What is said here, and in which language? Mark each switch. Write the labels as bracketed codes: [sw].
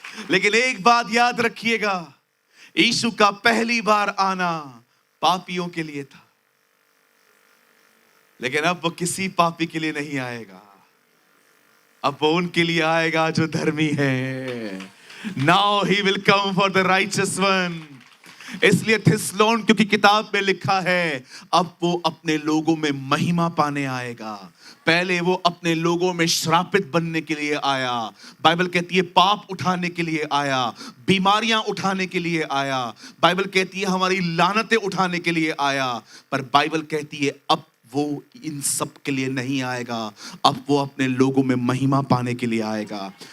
[hi] लेकिन एक बात याद रखिएगा, यीशु का पहली बार आना पापियों के लिए था, लेकिन अब वो किसी पापी के लिए नहीं आएगा, अब वो उनके लिए आएगा जो धर्मी है। [en] Now he will come for the righteous one। [hi] इसलिए थिस्सलुनीकियों की किताब में लिखा है, अब वो अपने लोगों में महिमा पाने आएगा। पहले वो अपने लोगों में श्रापित बनने के लिए आया। बाइबल कहती है पाप उठाने के लिए आया, बीमारियां उठाने के लिए आया। बाइबल कहती है हमारी लानतें उठाने के लिए आया। पर बाइबल कहती है अब वो इन सब के लिए नहीं आएगा, अब वो अपने लोगों में महिमा पाने के लिए आएगा।